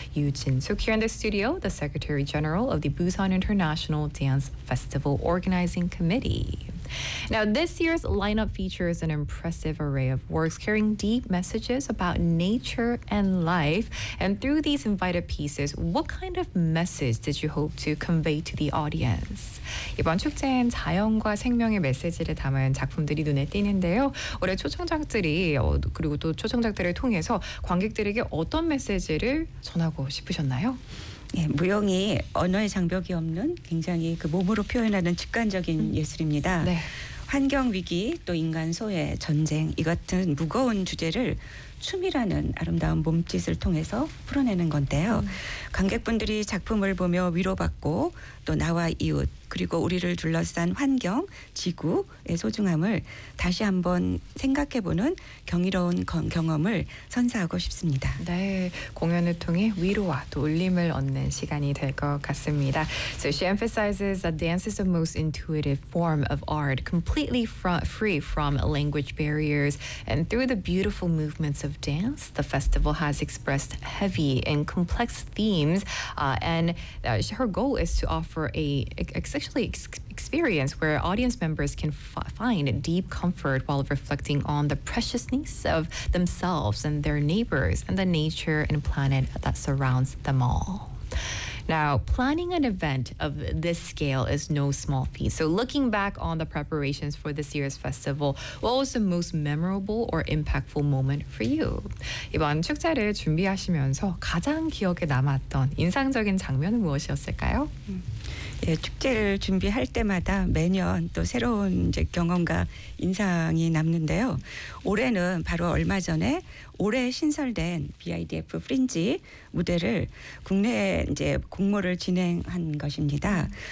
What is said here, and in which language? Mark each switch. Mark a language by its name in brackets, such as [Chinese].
[English] Yoo Jin-suk here in the studio, the Secretary General of the Busan International Dance Festival Organizing Committee. Now, this year's lineup features an impressive array of works carrying deep messages about nature and life. And through these invited pieces, what kind of message did you hope to convey to the audience? [Korean] 이번 축제엔 자연과 생명의 메시지를 담은 작품들이 눈에 띄는데요. 올해 초청작들이 그리고 또 초청작들을 통해서 관객들에게 어떤 메시지를 전하고 싶으셨나요? 예, 무용이 언어의 장벽이 없는 굉장히 그 몸으로 표현하는 직관적인 예술입니다. 네. 환경 위기 또 인간 소외 전쟁 이 같은 무거운 주제를 춤이라는 아름다운 몸짓을 통해서 풀어내는 건데요. 관객분들이 작품을 보며 위로받고 또 나와 이웃 그리고 우리를 둘러싼 환경, 지구의 소중함을 다시 한번 생각해보는 경이로운 경험을 선사하고 싶습니다. 네, 공연을 통해 위로와 또 울림을 얻는 시간이 될 것 같습니다. [English] So she emphasizes that dance is the most intuitive form of art, completely free from language barriers. And through the beautiful movements of dance, the festival has expressed heavy and complex themes. Her goal is to offer experience where audience members can find deep comfort while reflecting on the preciousness of themselves and their neighbors and the nature and planet that surrounds them all. Now, planning an event of this scale is no small feat. So looking back on the preparations for this year's festival, what was the most memorable or impactful moment for you? [Korean] 이번 축제를 준비하시면서 가장 기억에 남았던 인상적인 장면은 무엇이었을까요? 예, 축제를 준비할 때마다 매년 또 새로운 이제 경험과 인상이 남는데요. 올해는 바로 얼마 전에 올해 신설된 BIDF 프린지 무대를 국내에 이제 공모를 진행한 것입니다.